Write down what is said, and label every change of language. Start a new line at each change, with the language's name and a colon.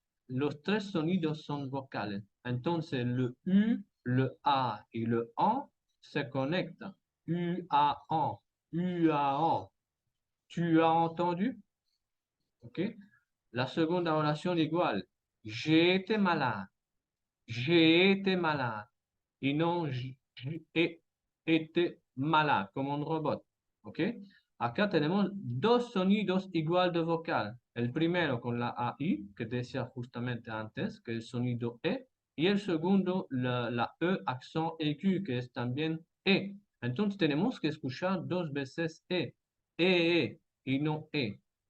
Spanish: Los tres sonidos son vocales. Entonces, el U, le A y le en se conectan.
French: U, A, en. U, A, en. Tu as entendu? OK?
Spanish: La segunda oración igual.
French: J'ai été malade. J'ai été malade.
Spanish: Y no
French: j'ai été malade,
Spanish: como un robot. ¿Ok? Acá tenemos dos sonidos igual de vocal. El primero con la AI, que decía justamente antes, que es el sonido E. Y el segundo, la E accent aigu, que es también E. Entonces tenemos que escuchar dos veces E, y no E.